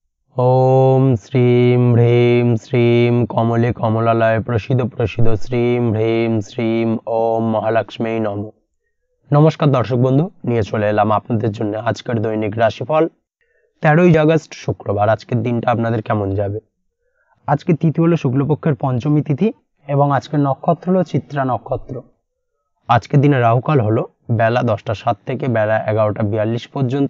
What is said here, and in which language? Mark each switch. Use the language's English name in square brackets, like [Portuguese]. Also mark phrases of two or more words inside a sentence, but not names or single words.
[Sanskrit] ओम श्रीं ह्रीं श्रीं कमले कमलालय प्रसीद प्रसीद श्रीं ह्रीं श्रीं ओम महालक्ष्मी नमः। [Bangla] নমস্কার দর্শক বন্ধু, নিয়ে চলে এলাম আপনাদের জন্য আজকের দৈনিক রাশিফল 13 আগস্ট শুক্রবার। আজকের দিনটা আপনাদের কেমন যাবে? আজকে তিথি হলো শুক্লপক্ষের পঞ্চমী তিথি এবং আজকের নক্ষত্র হলো চিত্রা নক্ষত্র। আজকের দিনে রাহুকাল হলো বেলা 10টা 7 থেকে বেলা 11টা 42 পর্যন্ত।